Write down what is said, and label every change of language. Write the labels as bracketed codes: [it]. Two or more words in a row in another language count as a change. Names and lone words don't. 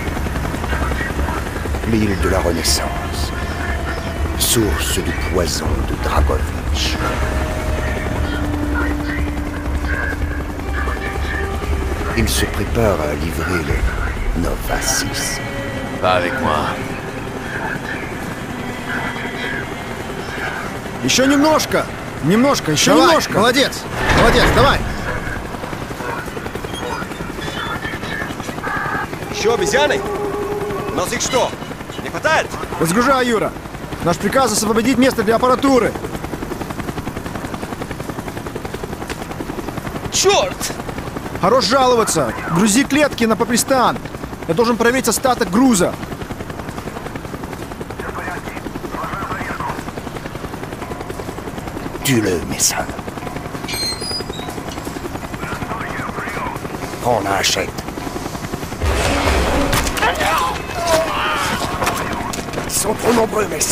[fr] L'île de la Renaissance. Source du poison de Dragovich. Il se prépare à livrer le Nova 6. Pas avec moi. [ru] Еще немножко! Немножко, еще немножко! Молодец! Молодец, давай! Еще обезьяны? У нас их что, не хватает? Разгружай, Юра! Наш приказ освободить место для аппаратуры! Черт! Хорош жаловаться! Грузи клетки на Папистан! Я должен проверить остаток груза! [fr] Tue-le, Mason. Prends la hachette. Ils sont trop nombreux, Mason.